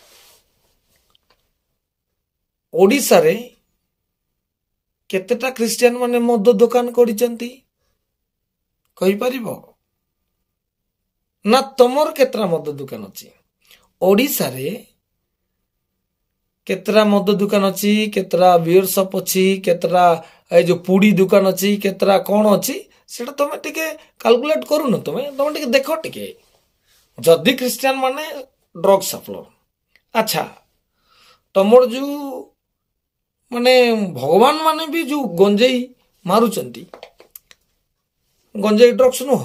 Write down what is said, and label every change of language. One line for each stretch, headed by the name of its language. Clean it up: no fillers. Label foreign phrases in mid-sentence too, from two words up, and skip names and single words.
Odia: ଓଡ଼ିଶାରେ କେତେଟା ଖ୍ରୀଷ୍ଟିଆନ ମାନେ ମଦ ଦୋକାନ କରିଛନ୍ତି କହିପାରିବ? ନା ତମର କେତେଟା ମଦ ଦୋକାନ ଅଛି? ଓଡ଼ିଶାରେ କେତେଟା ମଦ ଦୋକାନ ଅଛି? କେତେଟା
English: beer shop
Odia: ଅଛି? କେତେଟା ଏଇ ଯେ পুଡ଼ି ଦୋକାନ ଅଛି? କେତେଟା କ'ଣ ଅଛି? ସେଟା ତମେ ଟିକେ କାଲକୁଲେଟ୍ କରୁନ। ତମେ ଟିକେ ଦେଖ ଟିକେ। ଯଦି ଖ୍ରୀଷ୍ଟିଆନ ମାନେ
English: drug supplier,
Odia: ଆଚ୍ଛା ତମର ଯୋଉ ମାନେ ଭଗବାନ ମାନେ ବି ଯୋଉ ଗଞ୍ଜେଇ ମାରୁଛନ୍ତି, ଗଞ୍ଜେଇ ଡ୍ରଗ୍ସ ନୁହଁ?